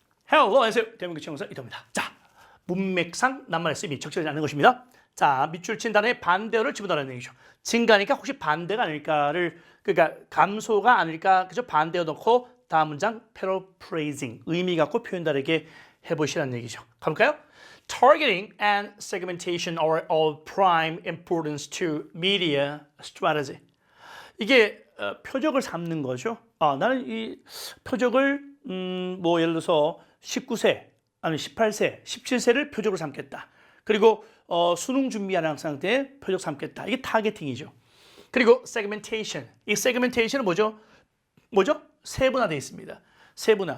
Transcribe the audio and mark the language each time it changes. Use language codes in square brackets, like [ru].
[ko] Hello, 안녕하세요. 대한민국 최강사 이태원입니다. 자, 문맥상 낱말의 쓰임이 적절하지 않는 것입니다. 자, 밑줄 친 단어의 반대어를 집어넣으라는 얘기죠. 증가니까 혹시 반대가 아닐까를, 그러니까 감소가 아닐까, 그죠? 반대어 넣고 다음 문장 paraphrasing, 의미 갖고 표현 다르게 해보시라는 얘기죠. 가볼까요? [en] Targeting and segmentation are of prime importance to media strategy. [ko] 이게 표적을 삼는 거죠. 나는 이 표적을 뭐 예를 들어서 19세 아니 18세, 17세를 표적으로 삼겠다. 그리고 수능 준비하는 학생한테 표적 삼겠다. 이게 타겟팅이죠. 그리고 segmentation. 이 segmentation은 뭐죠? 세분화되어 있습니다. 세분화.